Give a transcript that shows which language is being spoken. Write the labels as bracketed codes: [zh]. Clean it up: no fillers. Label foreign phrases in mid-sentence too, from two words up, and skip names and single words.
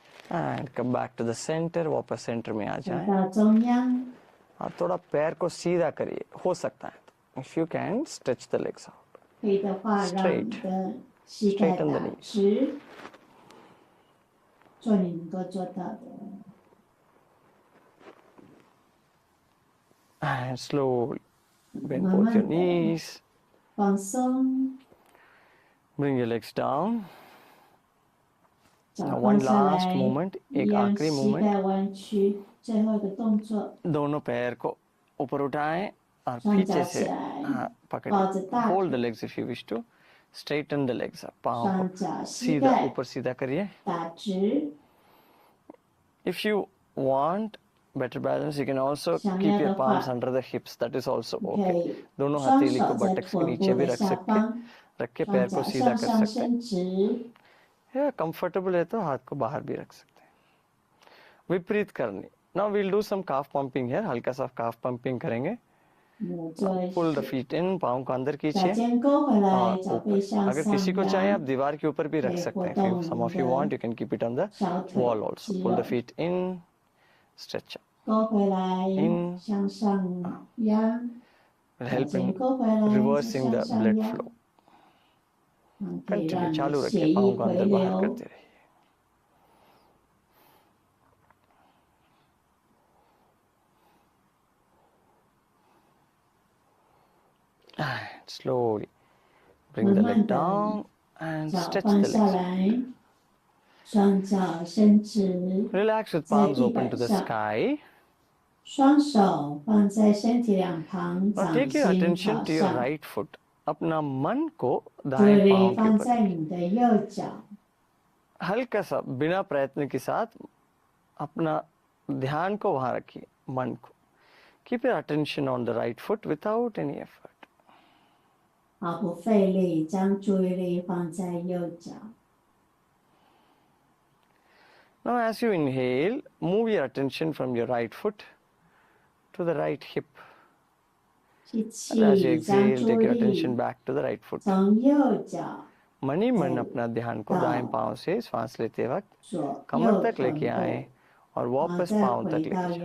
[en] and come back to the center, [hi] वापस सेंटर में आ [zh] 回 [hi] जाएं। [zh] 到中央， [hi] आप थोड़ा पैर को सीधा करिए, हो सकता है तो [en] if you can stretch the legs out, [zh] 可以的话，让你的膝盖 [en] Straighten the [zh] 打 [en] knees. [zh] 直，做你能够做到的。 [en] and slowly bend [zh] 慢 [en] both [zh] 慢 [en] your [zh] 的 [en] knees, [zh] 放松， [en] bring your legs down. [zh] 脚 [en] Now [zh] 放 [en] one [zh] 下 [en] last [zh] 来， [en] movement, [zh] 一 [hi] एक [zh] 样 [hi] आखिरी [zh] 膝 [en] movement. [zh] 盖弯曲，最后一个动作， [hi] दोनों पैर को ऊपर उठाएं और [zh] 双 [hi] पीछे [zh] 脚 [hi] से [zh] 起来， [hi] हाँ [zh] 抱 [hi] पकड़िए, [zh] 着大 [en] hold the [zh] 腿， [en] legs if you wish to, straighten the legs up, [hi] पाँव [zh] 双 [hi] को [zh] 脚膝 [hi] सीधा [zh] 盖 [hi] ऊपर सीधा करिए. [zh] 打直。 [en] If you want better balance, you can also [zh] 想 [en] keep [zh] 要 [en] your [zh] 的 [en] palms [zh] 话， [en] under the hips, that is also [zh] 可 [en] okay. [zh] 以 [hi] दोनों [zh] 双 [hi] हथेली को [zh] 手在 [hi] बटक्स के [zh] 臀 [hi] नीचे [zh] 部 [hi] भी [zh] 的 [hi] रख [zh] 下 [hi] सकते हैं, [zh] 方， [hi] रख के [zh] 双 [hi] पैर को [zh] 脚 [hi] सीधा [zh] 向 [hi] कर [zh] 上 [hi] सकते हैं. [zh] 伸直， [hi] या कंफर्टेबल है तो हाथ को बाहर भी रख सकते हैं. विपरीत करनी. [en] Now we'll do some calf pumping here, [hi] हल्का सा [en] calf pumping [hi] करेंगे. [zh] 我做 [en] Pull the feet in, [hi] पाँव को अंदर [zh] 脚 [hi] खींचिए [zh] 尖勾回 [hi] और [zh] 来，脚背 [hi] ऊपर. [zh] 向 [hi] अगर किसी [zh] 上 [hi] को चाहे [zh] 扬 [hi] आप， दीवार के ऊपर भी [zh] 可 [hi] रख [zh] 以 [hi] सकते [zh] 活 [hi] हैं. [en] If you, [zh] 动 [en] some [zh] 你 [en] of you want, [zh] 的 [en] you can keep it on the [zh] 小腿 [en] wall also. [zh] 肌 [en] Pull the [zh] 肉， [en] feet in, stretch up. [zh] 勾回来 [en] In [zh] 向上压， [en] will [zh] 脚 [en] help [zh] 尖 [en] in [zh] 勾回来再 [en] reversing [zh] 向 [en] the [zh] 上 [en] blood [zh] 压， [en] flow. [zh] 可以 [en] Continue, [zh] 让你 [hi] चालू [zh] 血 [hi] रखिए, [zh] 液 [hi] पाँव को [zh] 回 [hi] अंदर बाहर [zh] 流。 [hi] करते रहिए. [en] And slowly bring the [zh] 慢 [en] leg [zh] 慢的 [en] down and [zh] 脚 [en] stretch [zh] 放 [en] the [zh] 下 [en] legs. [zh] 来，双脚伸直， [en] Relax with [zh] 在 [en] palms [zh] 地 [en] open [zh] 板 [en] to the [zh] 上， [en] sky. [zh] 双手放在身体两旁， [en] Now [zh] 掌 [en] take your [zh] 心 [en] attention [zh] 朝 [en] to your [zh] 上， [en] right foot. [hi] अपना मन को [zh] 注 [hi] दाएं [zh] 意力 [hi] पांव के [zh] 放 [hi] ऊपर [zh] 在 [hi] रखिए. [zh] 你的右脚， [hi] हल्का सा बिना प्रयत्न के साथ अपना ध्यान को वहां रखिए, मन को. [en] Keep your attention on the right foot without any effort. [zh] 毫不费力，将注意力放在右脚。 [en] Now as you inhale, move your attention from your right foot to the right hip. [zh] 吸 [en] And as you [zh] 气，将 [en] exhale, [zh] 注 [en] take your [zh] 意 [en] attention [zh] 力 [en] back to the right foot. [zh] 从右脚 [hi] मन ही मन अपना ध्यान को दाएं पांव से श्वास लेते वक्त [zh] 左 [hi] कमर [zh] 右 [hi] तक [zh] 臀 [hi] लेके [zh] 部， [hi] आए और [zh] 然后 [hi] वापस [zh] 再 [hi] पांव [zh] 回 [hi] तक [zh] 到 [hi] लेके जाए.